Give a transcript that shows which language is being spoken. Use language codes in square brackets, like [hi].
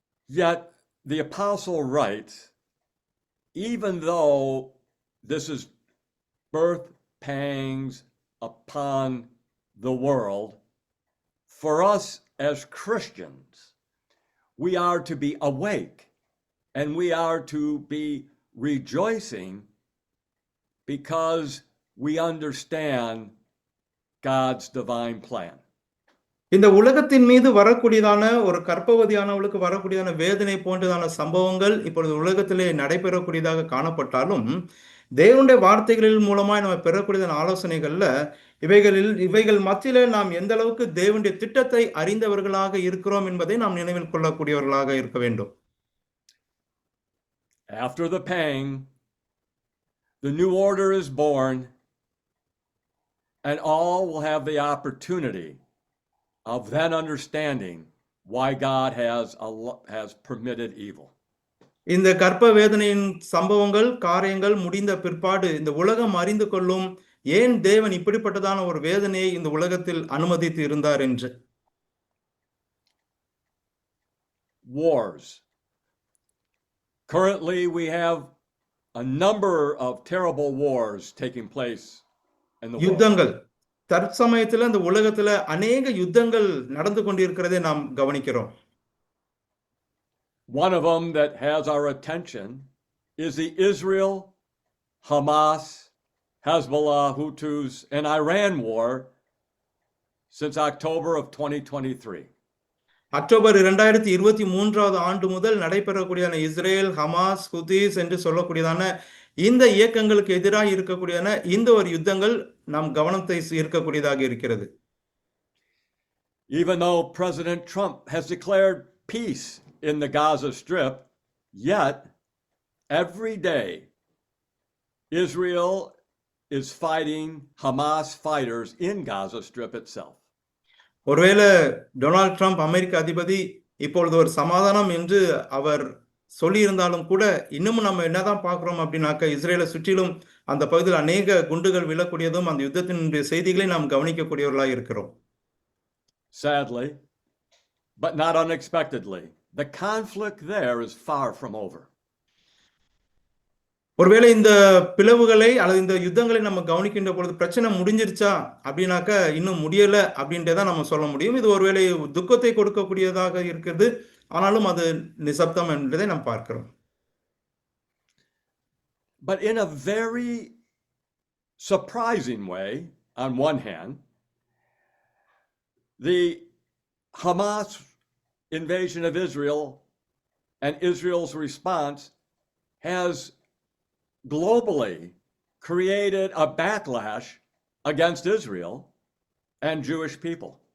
[en] Yet the apostle writes, even though this is birth pangs upon the world, for us as Christians, we are to be awake and we are to be rejoicing because we understand God's divine plan. [ta] இந்த உலகத்தின் மீது வரக்கூடியதான ஒரு கர்ப்பவதியானவளுக்கு வரக்கூடியதான வேதனை போன்றதான சம்பவங்கள் இப்பொழுது உலகத்திலே நடைபெறக்கூடியதாக காணப்பட்டாலும் தேவனுடைய வார்த்தைகளின் மூலமாய் நம்ம பெறக்கூடியதான ஆலோசனைகள்ல இவைகள் மத்தியிலே நாம் எந்த அளவுக்கு தேவனுடைய திட்டத்தை அறிந்தவர்களாக இருக்கிறோம் என்பதை நாம் நினைவில் கொள்ளக்கூடியவர்களாக இருக்க வேண்டும். [en] After the pang, the new order is born, and all will have the opportunity of then understanding why God has permitted evil. [ta] இந்த கர்ப்ப வேதனையின் சம்பவங்கள் காரியங்கள் முடிந்த பிற்பாடு இந்த உலகம் அறிந்து கொள்ளும் ஏன் தேவன் இப்படிப்பட்டதான ஒரு வேதனையை இந்த உலகத்தில் அனுமதித்து இருந்தார் என்று. [en] Wars. Currently we have a number of terrible wars taking place in the world. [ta] யுத்தங்கள் தற்சமயத்தில் இந்த உலகத்துல அநேக யுத்தங்கள் நடந்து கொண்டிருக்கிறதை நாம் கவனிக்கிறோம். [en] One of them that has our attention is the Israel, Hamas, Hezbollah, Houthis, and Iran war since October of 2023. [ta] October 2023 ஆண்டு முதல் நடைபெறக்கூடியதான இஸ்ரேல், ஹமாஸ், ஹூதிஸ் என்று சொல்லக்கூடியதான இந்த இயக்கங்களுக்கு எதிராக இருக்கக்கூடியதான இந்த ஒரு யுத்தங்கள் நாம் கவனத்தை ஈர்க்கக்கூடியதாக இருக்கிறது. [en] Even though President Trump has declared peace in the Gaza Strip, yet every day Israel is fighting Hamas fighters in Gaza Strip itself. [ta] ஒருவேளை டொனால்ட் ட்ரம்ப் அமெரிக்க அதிபதி இப்பொழுது ஒரு சமாதானம் என்று அவர் சொல்லியிருந்தாலும் கூட இன்னமும் நம்ம என்னதான் பார்க்கிறோம் அப்படின்னாக்க இஸ்ரேலை சுற்றிலும் அந்த பகுதியில் அநேக குண்டுகள் விழக்கூடியதும் அந்த யுத்தத்தினுடைய செய்திகளை நாம் கவனிக்கக்கூடியவர்களாக இருக்கிறோம். [en] Sadly, but not unexpectedly, the conflict there is far from over. [ta] ஒருவேளை இந்த பிளவுகளை அல்லது இந்த யுத்தங்களை நம்ம கவனிக்கின்ற பொழுது பிரச்சனை முடிஞ்சிருச்சா அப்படின்னாக்க இன்னும் முடியல அப்படின்றதான் நம்ம சொல்ல முடியும். இது ஒருவேளை துக்கத்தை கொடுக்கக்கூடியதாக இருக்கிறது, ஆனாலும் அது நிசப்தம் என்றதை நாம் பார்க்கிறோம். [en] But in a very surprising way, on one hand, the Hamas invasion of Israel and Israel's response has globally created a backlash against Israel and Jewish people.